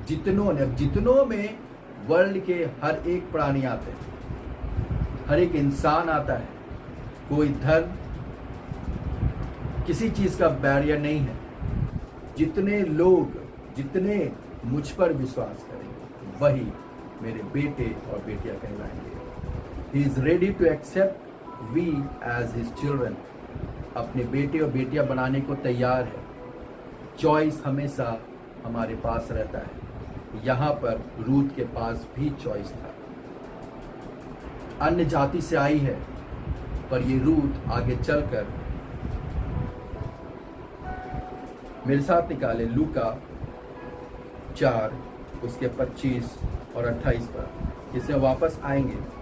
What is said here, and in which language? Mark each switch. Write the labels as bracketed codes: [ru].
[hi] जितनों ने, अब जितनों में वर्ल्ड के हर एक प्राणी आते हैं, हर एक इंसान आता है। कोई धर्म, किसी चीज का बैरियर नहीं है। जितने लोग, जितने मुझ पर विश्वास करेंगे, वही मेरे बेटे और बेटियां कहलाएंगे। [en] He is ready to accept we as his children. [hi] अपने बेटे और बेटियां बनाने को तैयार है। चॉइस हमेशा हमारे पास रहता है। यहाँ पर रूथ के पास भी चॉइस था। अन्य जाति से आई है, पर ये रूथ आगे चलकर, मेरे साथ निकाले लूका 4 उसके 25 और 28 पर, इससे वापस आएंगे।